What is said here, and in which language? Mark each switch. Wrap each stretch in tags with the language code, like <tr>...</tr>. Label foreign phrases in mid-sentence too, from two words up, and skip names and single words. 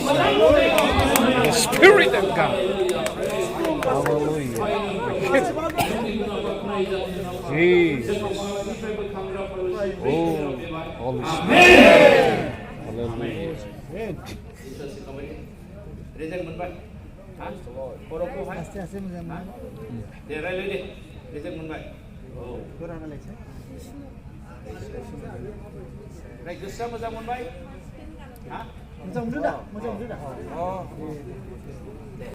<en>The Spirit of God. Hallelujah. Jesus. Oh, Holy Spirit.</en> <brx>Hallelujah. Rezek मोनबाय हा बर'खौहाय आस्ते आस्ते मोजां मोनो दे रायलाय दे रेजेक मोनबाय औ गोरा नालायसै ओमफ्राय गोसोआ मोजां मोनबाय हा मोजां मोनदों दा</brx>